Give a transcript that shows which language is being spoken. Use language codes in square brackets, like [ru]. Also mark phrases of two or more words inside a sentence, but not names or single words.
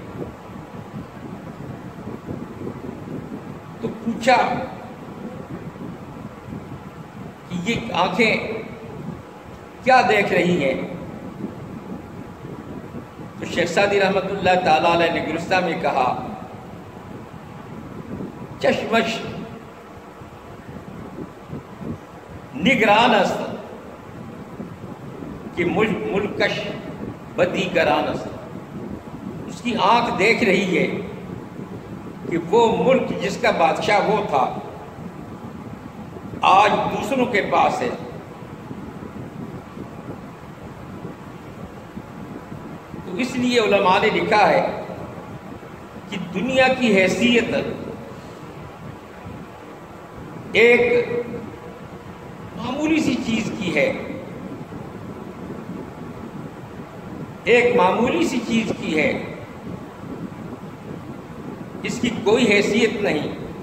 [ur] تو پوچھا کہ یہ آنکھیں کیا دیکھ رہی ہیں؟ تو شیخ سعدی رحمت اللہ تعالیٰ علیہ نے گلستہ میں کہا، [fa] چشمش نگران است کہ ملکش بدی گران است۔ [ur] اس کی آنکھ دیکھ رہی ہے کہ وہ ملک جس کا بادشاہ وہ تھا آج دوسروں کے پاس ہے۔ تو اس لیے علماء نے لکھا ہے کہ دنیا کی حیثیت ایک معمولی سی چیز کی ہے، ایک معمولی سی چیز کی ہے، اس کی کوئی حیثیت نہیں۔